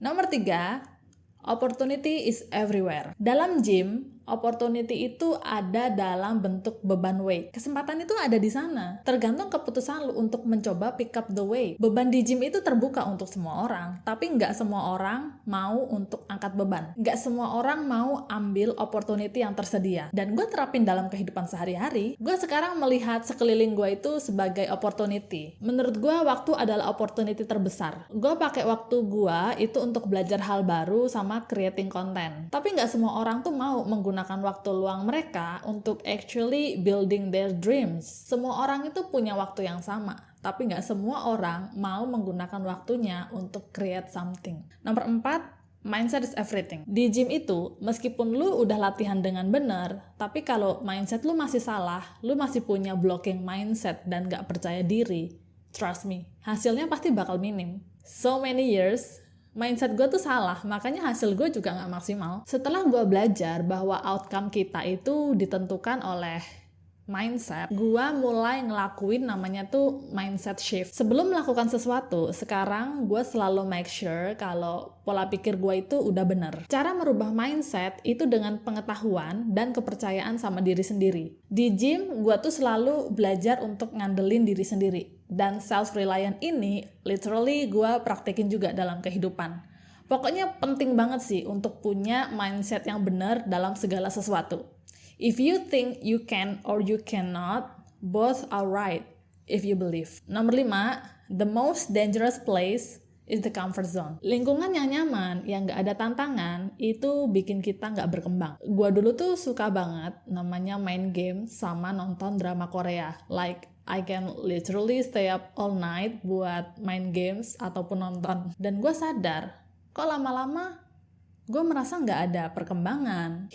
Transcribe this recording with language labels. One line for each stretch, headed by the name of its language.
Indonesian: Nomor
English: 3, opportunity is everywhere.
Indonesian: Dalam gym, opportunity itu ada dalam bentuk beban weight. Kesempatan itu ada di sana. Tergantung keputusan lu untuk mencoba
English: pick up the weight.
Indonesian: Beban di gym itu terbuka untuk semua orang, tapi nggak semua orang mau untuk angkat beban. Nggak semua orang mau ambil opportunity yang tersedia. Dan gue terapin dalam kehidupan sehari-hari. Gue sekarang melihat sekeliling gue itu sebagai opportunity. Menurut gue, waktu adalah opportunity terbesar. Gue pakai waktu gue itu untuk belajar hal baru sama
English: creating content.
Indonesian: Tapi nggak semua orang tuh mau menggunakan waktu luang mereka untuk
English: actually building their dreams.
Indonesian: Semua orang itu punya waktu yang sama, tapi nggak semua orang mau menggunakan waktunya untuk
English: create something.
Indonesian: Nomor
English: 4, mindset is everything.
Indonesian: Di gym itu, meskipun lu udah latihan dengan benar, tapi kalau mindset lu masih salah, lu masih punya blocking mindset dan nggak percaya diri,
English: trust me,
Indonesian: hasilnya pasti bakal minim.
English: So many years,
Indonesian: mindset gue tuh salah, makanya hasil gue juga gak maksimal. Setelah gue belajar bahwa outcome kita itu ditentukan oleh mindset, gue mulai ngelakuin namanya tuh mindset shift. Sebelum melakukan sesuatu, sekarang gue selalu
English: make sure
Indonesian: kalau pola pikir gue itu udah bener. Cara merubah mindset itu dengan pengetahuan dan kepercayaan sama diri sendiri. Di gym, gue tuh selalu belajar untuk ngandelin diri sendiri. Dan self-reliant ini literally gue praktekin juga dalam kehidupan. Pokoknya penting banget sih untuk punya mindset yang benar dalam segala sesuatu.
English: If you think you can or you cannot, both are right if you believe.
Indonesian: Nomor
English: 5, the most dangerous place is the comfort zone.
Indonesian: Lingkungan yang nyaman, yang gak ada tantangan, itu bikin kita gak berkembang. Gua dulu tuh suka banget namanya main game sama nonton drama Korea.
English: Like, I can literally stay up all night
Indonesian: buat main
English: games
Indonesian: ataupun nonton. Dan gue sadar, kok lama-lama gue merasa gak ada perkembangan.